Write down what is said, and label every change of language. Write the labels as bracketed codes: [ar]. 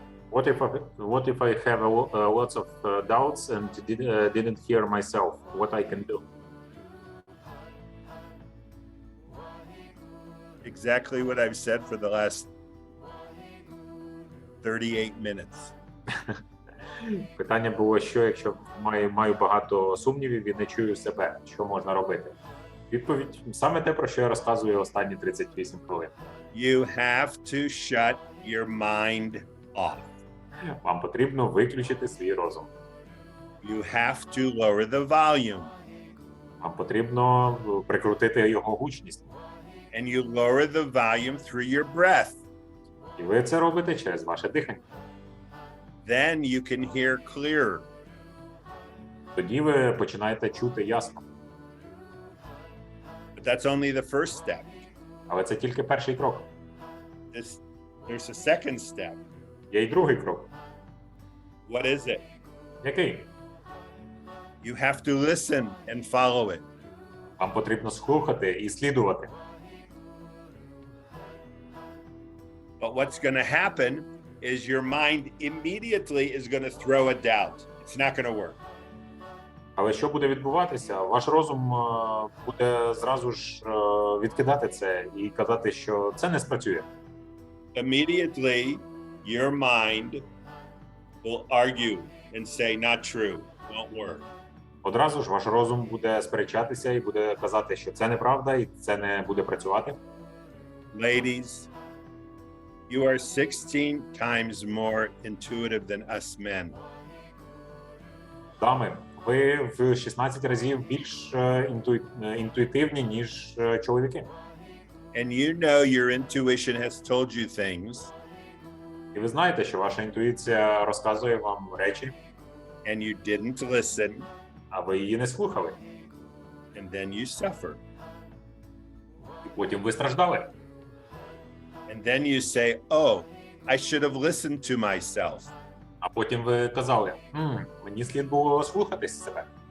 [en] What if I have lots of doubts and didn't hear myself? What I can do? Exactly what I've said for the last 38 minutes. [uk] Питання було, що якщо маю багато сумнівів і не чую себе, що можна робити? Відповідь саме те, про що я розказую останні 38 хвилин. [en] You have to shut your mind off. [uk] Вам потрібно виключити свій розум. [en] You have to lower the volume. [uk] Вам потрібно прикрутити його гучність. [en] And you lower the volume through your breath. [uk] І ви це робите через ваше дихання. [en] Then you can hear clearer. [uk] Тоді ви починаєте чути ясно. [en] But that's only the first step. [uk] Але це тільки перший крок. [en] There's a second step. [uk] Є й другий крок. [en] What is it? [uk] Який? [en] You have to listen and follow it. [uk] Вам потрібно слухати і слідувати. [en] But what's going to happen is your mind immediately is going to throw a doubt. It's not going to work. [uk] Але що буде відбуватися? Ваш розум буде зразу ж відкидати це і казати, що це не спрацює. [en] Immediately, your mind will argue and say, not true, won't work. [uk] Одразу ж ваш розум буде сперечатися і буде казати, що це неправда і це не буде працювати. [en] Ladies, you are 16 times more intuitive than us men. [uk] Дами, ви в 16 разів більш інтуїтивні, ніж чоловіки. [en] And you know your intuition has told you things, [uk] І ви знаєте, що ваша інтуїція розказує вам речі, [en] and you didn't listen, [uk] а ви її не слухали. [en] and then you suffer. [uk] І потім ви страждали. [en] And then you say, oh, I should have listened to myself. [uk] А потім ви казали, мені слід було слухатись себе.